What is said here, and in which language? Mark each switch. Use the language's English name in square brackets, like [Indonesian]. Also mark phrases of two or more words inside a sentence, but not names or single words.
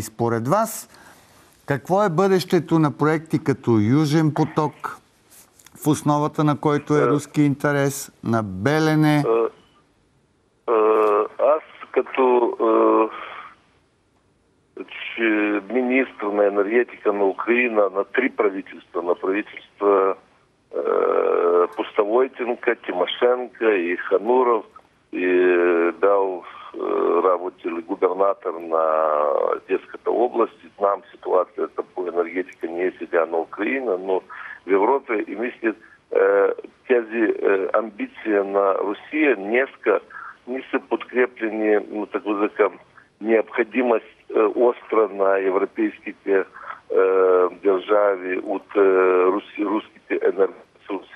[Bulgarian] Според вас, какво е бъдещето на проекти като Южен поток, в основата на който е руски интерес, на Белене? Аз като министр на енергетика на Украина, на 3 правителства, на правителства Пустовойтенко, Тимошенко и Хануров, и дал работали губернатор на Одесската область. Знам ситуацията по енергетика не е сега на Украина, но в Европе и мисля, тези амбиции на Русия днеска не са подкреплени, така да кажем, необходимост остра на европейските държави от руските енергоресурси.